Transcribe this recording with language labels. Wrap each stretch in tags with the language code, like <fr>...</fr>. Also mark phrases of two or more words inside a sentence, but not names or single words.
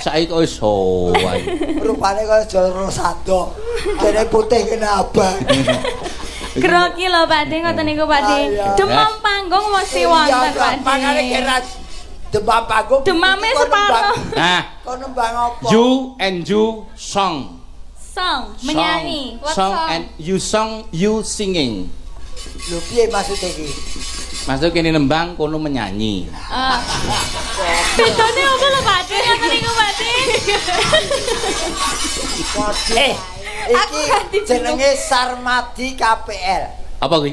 <jv>Saiki kok iso wae. Rupane kaya Joro Sado. Dene putih kene abang. Grogi lho Pak De, ngoten niku Pak De. Ayo. Demam panggung mesti wonten Pak De. Makane kira demam panggung. Demame separuh. Nah, Kok nembang apa?</jv> <en>you and you song. Song, menyanyi. What Song song? and you singing.</en> <jv>Lho piye maksud iki? Maksud kene nembang kono menyanyi. Bedane apa lho Pak De? Ngoten niku Pak De. Iki jenenge Sarmadi KPL. Apa kuwi?</jv>